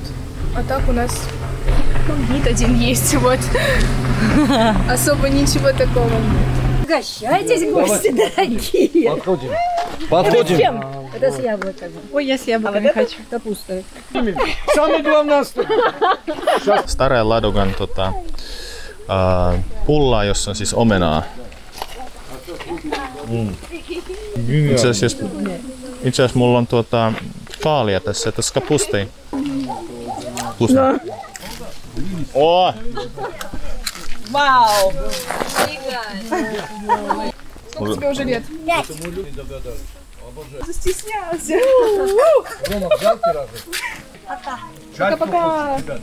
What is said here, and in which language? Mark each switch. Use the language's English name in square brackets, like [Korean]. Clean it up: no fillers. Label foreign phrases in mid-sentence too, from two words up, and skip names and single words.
[Russian] А так у нас магнит один есть, вот. Особо ничего такого. Угощайтесь, гости дорогие. Подходим. Подходим. Это с яблоками. Ой, я с яблоками хочу. Капуста. Самое главное, [Finnish] Starая Ladogan pullaa, jossa on siis omenaa. Itse asiassa mulla on kaalia tässä, tässä kapustei. [Russian] Вкусно. О! Вау! Сколько тебе уже лет? 5. Застеснялся. Пока-пока.